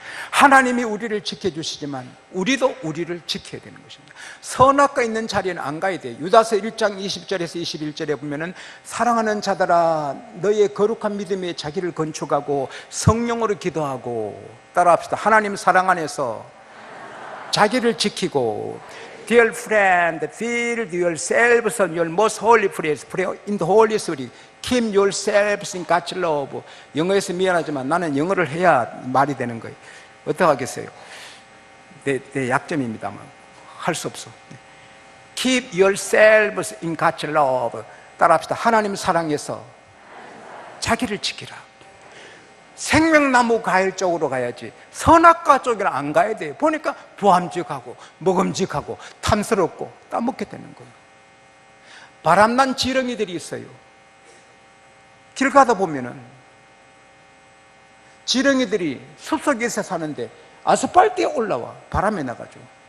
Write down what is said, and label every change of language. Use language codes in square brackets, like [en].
[ko] 하나님이 우리를 지켜주시지만 우리도 우리를 지켜야 되는 것입니다. 선악과 있는 자리에는 안 가야 돼요. 유다서 1장 20절에서 21절에 보면은 사랑하는 자들아 너의 거룩한 믿음에 자기를 건축하고 성령으로 기도하고, 따라합시다. 하나님 사랑 안에서 자기를 지키고, [en] Dear friend, fill yourselves on your most holy prayer in the Holy Spirit. Keep yourselves in God's love. [ko] 영어에서 미안하지만 나는 영어를 해야 말이 되는 거예요. 어떻게 하겠어요? 내 약점입니다만 할 수 없어. [en] Keep yourselves in God's love. [ko] 따라합시다. 하나님 사랑에서 자기를 지키라. 생명나무 과일 쪽으로 가야지 선악과 쪽에는 안 가야 돼요. 보니까 부함직하고 먹음직하고 탐스럽고 따먹게 되는 거예요. 바람난 지렁이들이 있어요. 길 가다 보면은 지렁이들이 숲속에서 사는데 아스팔트에 올라와 바람에 나가죠.